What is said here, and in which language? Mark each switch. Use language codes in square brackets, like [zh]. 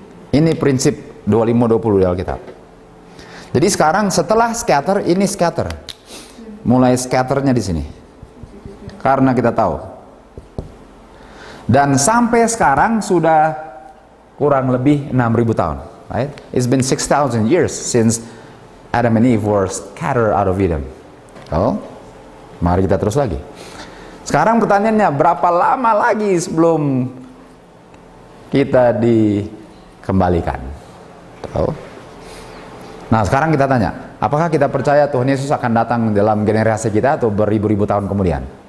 [id] Ini prinsip 25-20 di Alkitab. Jadi sekarang setelah scatter, ini scatter. Mulai scatternya di sini. Karena kita tahu. Dan sampai sekarang sudah kurang lebih 6.000 tahun. [en] Right? It's been 6,000 years since Adam and Eve were scattered out of Eden. [id] Oh, mari kita terus lagi. Sekarang pertanyaannya, berapa lama lagi sebelum kita dikembalikan? Oh. Nah, sekarang kita tanya, apakah kita percaya Tuhan Yesus akan datang dalam generasi kita atau beribu-ribu tahun kemudian?